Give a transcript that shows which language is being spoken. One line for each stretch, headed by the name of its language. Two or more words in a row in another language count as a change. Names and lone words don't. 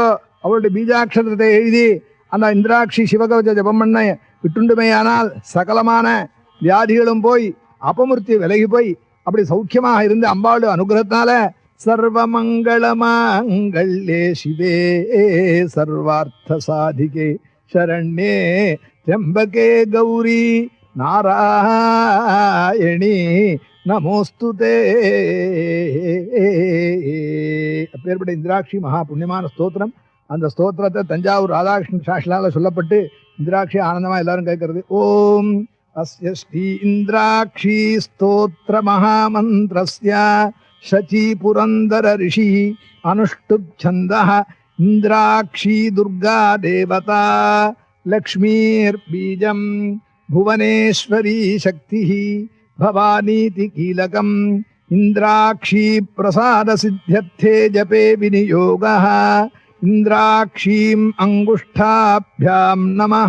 Tamil: அவளுடைய பீஜாட்சரத்தை எழுதி அந்த இந்திராட்சி சிவகவச்ச ஜபம் பண்ண விட்டுண்டுமையானால் சகலமான வியாதிகளும் போய் அபமிருத்தி விலகி போய் அப்படி சௌக்கியமாக இருந்து அம்பாளுடைய அனுகிரகத்தினால
Sanskrit: सर्वमङ्गलमाङ्गल्ये शिवे सर्वार्थ साधिके शरण्ये त्र्यंबके गौरी नारायणि नमोऽस्तुते.
Tamil: அப்பேற்பட்ட இந்திராட்சி மகா புண்ணியமான ஸ்தோத்திரம். அந்த ஸ்தோத்திரத்தை தஞ்சாவூர் ராதாகிருஷ்ணன் சாஸ்திரால சொல்லப்பட்டு இந்திராட்சி ஆனந்தமா எல்லாரும் கேட்கறது.
Sanskrit: ॐ अस्य श्री इन्द्राक्षी स्तोत्र महामन्त्रस्य शची पुरन्दर ऋषिः अनुष्टुप् छन्दः इन्द्राक्षी दुर्गा देवता लक्ष्मीर्बीजं भुवनेश्वरी शक्तिः भवानीति कीलकम् इन्द्राक्षी प्रसाद सिद्ध्यर्थे जपे विनियोगः इन्द्राक्षीम् अंगुष्ठाभ्यां नमः